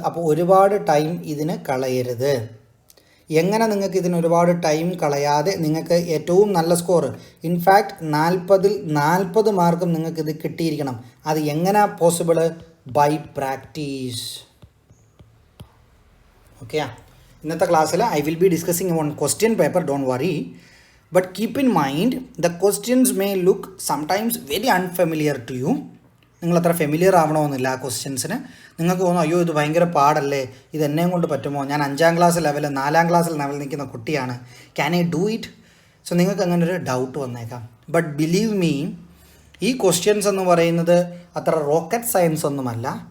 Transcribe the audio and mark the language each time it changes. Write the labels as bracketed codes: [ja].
[ml] അപ്പോൾ ഒരുപാട് ടൈം ഇതിന് കളയരുത്. എങ്ങനെ നിങ്ങൾക്ക് ഇതിന് ഒരുപാട് ടൈം കളയാതെ നിങ്ങൾക്ക് ഏറ്റവും നല്ല സ്കോർ, ഇൻഫാക്റ്റ് 40-ൽ 40 മാർക്കും നിങ്ങൾക്കിത് കിട്ടിയിരിക്കണം. അത് എങ്ങനെ പോസിബിൾ? [en] By practice. Okay, [ml] ഇന്നത്തെ ക്ലാസ്സിൽ [en] I will be discussing on question paper, don't worry. But keep in mind, the questions may look sometimes very unfamiliar to you. [ml] നിങ്ങൾ അത്ര ഫെമിലിയർ ആവണമെന്നില്ല ആ ക്വസ്റ്റ്യൻസിന്. നിങ്ങൾക്ക് തോന്നും അയ്യോ ഇത് ഭയങ്കര പാടല്ലേ, ഇത് എന്നെയും കൊണ്ട് പറ്റുമോ, ഞാൻ 5ാം ക്ലാസ് ലെവൽ 4ാം ക്ലാസ്സിൽ ലെവൽ നിൽക്കുന്ന കുട്ടിയാണ്, [en] Can I do it? [ml] So നിങ്ങൾക്ക് അങ്ങനെ ഒരു ഡൗട്ട് വന്നേക്കാം. [en] but believe me, [ml] ഈ ക്വസ്റ്റ്യൻസ് എന്ന് പറയുന്നത് അത്ര റോക്കറ്റ് സയൻസ് ഒന്നുമല്ല.